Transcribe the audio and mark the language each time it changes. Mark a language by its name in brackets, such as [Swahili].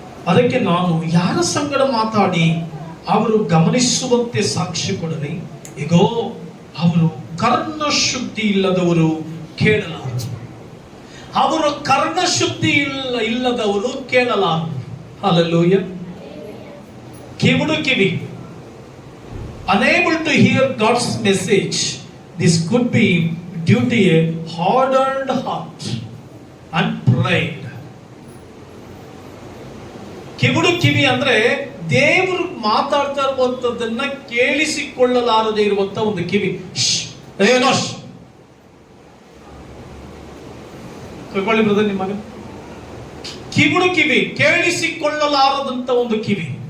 [Kannada] ಅದಕ್ಕೆ ನಾನು ಯಾರ ಸಂಗಡ ಮಾತಾಡಿ ಅವರು ಗಮನಿಸುವಂತೆ ಸಾಕ್ಷಿ ಕೊಡಲಿ? ಈಗೋ ಅವರು ಕರ್ಣ ಶುದ್ಧಿ ಇಲ್ಲದವರು ಕೇಳಲಾರರು. ಅವರು ಕರ್ಣ ಶುದ್ಧಿ ಇಲ್ಲದವರು ಕೇಳಲಾರರು. Hallelujah. ಕಿವುಡು kiwi. [English] Unable to hear God's message. This could be due to a hardened heart and pride. [Kannada] ಕಿವುಡು ಕಿವಿ ಅಂದ್ರೆ ದೇವರು ಮಾತಾಡ್ತಾ ಇರುವಂತದ್ದನ್ನ ಕೇಳಿಸಿಕೊಳ್ಳಲಾರದೆ ಇರುವಂತ ಒಂದು ಕಿವಿ. ಏನೋ ಕಳ್ಕೊಳ್ಳಿ ಬ್ರದರ್, ನಿಮ್ಮ ಮಗ. ಕಿವುಡು ಕಿವಿ, ಕೇಳಿಸಿಕೊಳ್ಳಲಾರದಂತ ಒಂದು ಕಿವಿ.